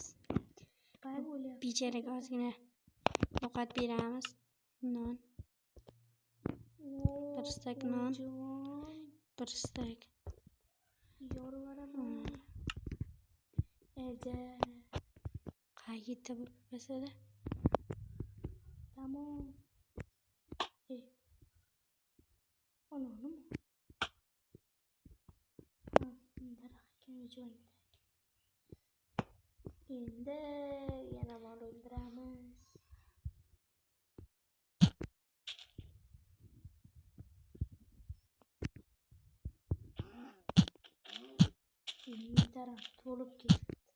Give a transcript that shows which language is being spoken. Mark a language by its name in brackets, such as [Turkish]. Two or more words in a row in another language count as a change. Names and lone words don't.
[Uzbek] Becharaga ozgina ovqat beramiz. Non. Bir stak non. Bir stak. Yorvaraman. Qayerda bu masala? Tamam. Onu mu? Daraxtga jo'naydi. Endi yana mol o'ldiramiz. Taraf to'lib ketdi.